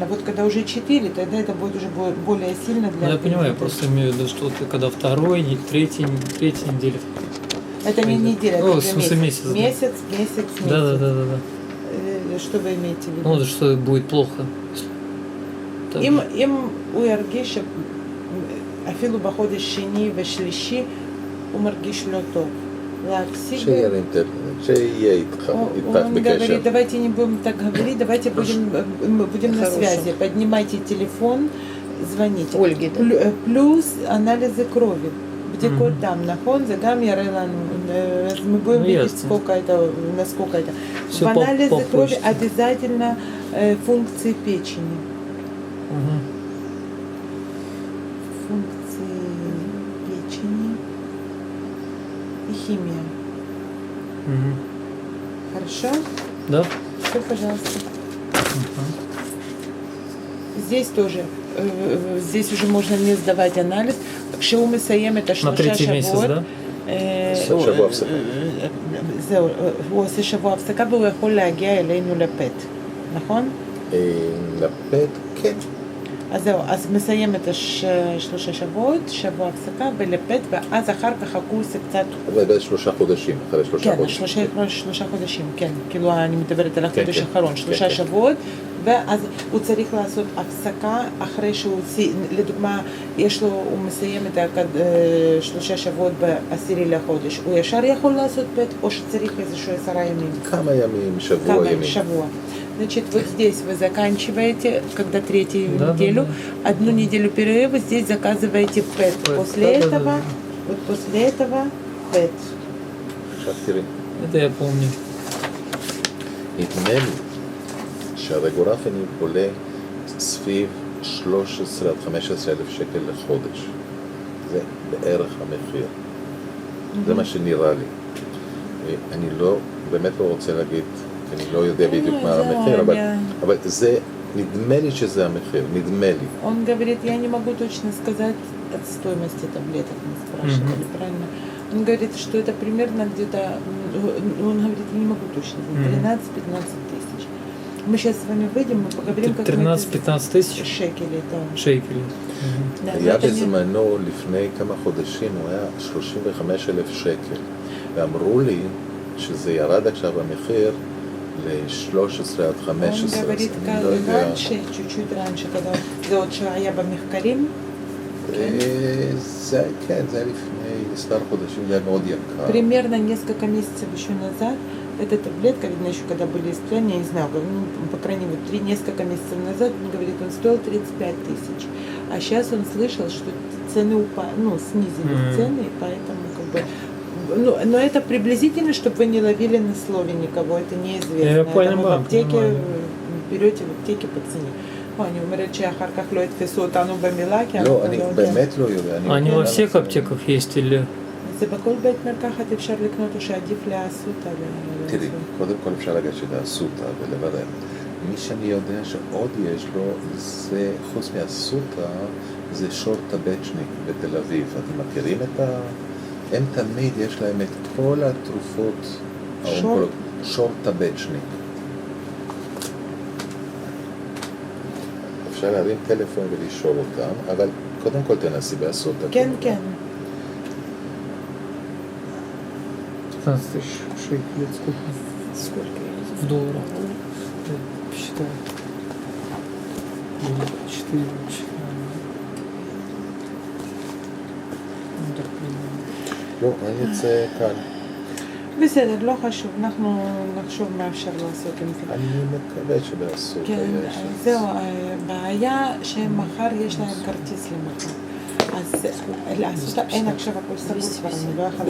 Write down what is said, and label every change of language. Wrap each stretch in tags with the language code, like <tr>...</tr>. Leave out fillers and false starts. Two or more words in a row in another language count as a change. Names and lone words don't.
<ru>Вот когда уже 4, тогда это будет уже более сильно для... Ну, я понимаю, я просто имею в виду, что ты когда 2-й, 3-й неделя. Это не неделя, Ну, это в смысле месяц. Да. Месяц. Да. Что вы имеете в виду? Ну, что будет плохо. Так.</ru> <he>אם הוא ירגיש אפילו בחודש שני ושלישי הוא מרגיש לא טוב. להפסיק... שיהיה איתך</he> <ru>Он</ru> <he>בקשר.</he> <ru>говорит, давайте не будем так говорить, давайте будем на связи. Поднимайте телефон, звоните. Ольге, да? Плюс анализы крови.</ru> <he>בדיקות דם, נכון? זה גם יראה לנו, אז</he> <ru>мы будем видеть, насколько это. В анализе крови обязательно функции печени. Функции печени и химия. Хорошо? Да? Все, пожалуйста. Здесь тоже, здесь уже можно не сдавать анализ.</ru> <he>כשהוא מסיים את</he> <ru>На 3-й месяц, да?</ru> <he>שבוע הפסקה. זהו, הוא עושה שבוע הפסקה והוא יכול להגיע אלינו לפט, נכון? לפט, כן. אז זהו, אז מסיים את 3 שבועות, שבוע הפסקה ולפט, ואז אחר כך הקורס קצת... אבל 3 חודשים, אחרי 3 כן, חודשים. 3 חודשים, כן. כאילו אני מדברת על החודש כן. האחרון, 3 כן. שבועות, ואז הוא צריך לעשות הפסקה אחרי שהוא, לדוגמה, הוא מסיים את 3 שבועות ב10 לחודש. הוא ישר יכול לעשות פט, או שצריך איזשהו 10 ימים? כמה ימים, שבוע ימים. Шавуа.</he> <ru>Значит, вот здесь вы заканчиваете, когда 3-ю неделю, 1 неделю перерыва, здесь заказываете ПЭТ. После этого ПЭТ.</ru> <he>עכשיו תראי,</he> <ru>Это я помню.</ru> <he>נדמה לי שהרגולפני עולה סביב 13 עד 15 אלף שקל לחודש. זה בערך המחיר. זה מה שנראה לי. אני באמת לא רוצה להגיד, כי אני לא יודע בדיוק מה המחיר, אבל זה, נדמה לי שזה המחיר, נדמה לי.</he> <ru>Он говорит, я не могу точно сказать от стоимости таблеток, мы спрашивали, правильно? Он говорит, что это примерно где-то, он говорит, я не могу точно, 13-15 тысяч. Мы сейчас с вами выйдем, мы поговорим, как 13-15 тысяч шекелей. шекелей. Да,</ru> <he>היה בזמנו לפני כמה חודשים, הוא היה 35,000 שקל. ואמרו לי שזה ירד עכשיו המחיר ל-13 עד 15.</he> <ru>Он говорит, раньше, чуть-чуть раньше, когда</ru> <he>זה עוד שהיה במחקרים. זה היה לפני מספר חודשים, זה היה מאוד יקר.</he> <ru>Примерно несколько месяцев еще назад эта таблетка, видно, еще когда были испытания, я не знаю, по крайней мере, несколько месяцев назад, он говорит, он стоил 35 тысяч. А сейчас он слышал, что цены снизились цены, и поэтому как бы... но это приблизительно, чтобы вы не ловили на слове никого, это неизвестно. Я понимаю, в аптеке, берете в аптеке по цене.</ru> <he>אני אומרת שאחר כך לא יתפסו אותנו במילה, כי לא, אני באמת לא יודע.</he> <ru>Они во всех аптеках есть или...</ru> <he>זה בכל בית מרקחת אפשר לקנות או שעדיף לאסותא. תראי, קודם כל אפשר לגשת לאסותא ולברר. מי שאני יודע שעוד יש לו, זה חוץ מהסוטה, זה שורט טבצ'ניק בתל אביב. אתם מכירים את ה... הם תמיד יש להם את כל התרופות שורט טבצ'ניק. אפשר להרים טלפון ולשאול אותם, אבל קודם כל תנסי באסוטה. כן, כן.</he> <ru>15 тысяч шекелей, сколько? Сколько? В долларах. Я посчитаю. 4. Ну, так примерно.</ru> <he>לא, אני אצא כאן. בסדר, לא חשוב, אנחנו נחשוב מה אפשר לעשות עם זה. אני מקווה שבאסוטה כן, יש. זהו, הבעיה שמחר יש להם כרטיס למחר. אז לאסותא אין עכשיו הכל סגור כבר, אני לא יכולה...</he>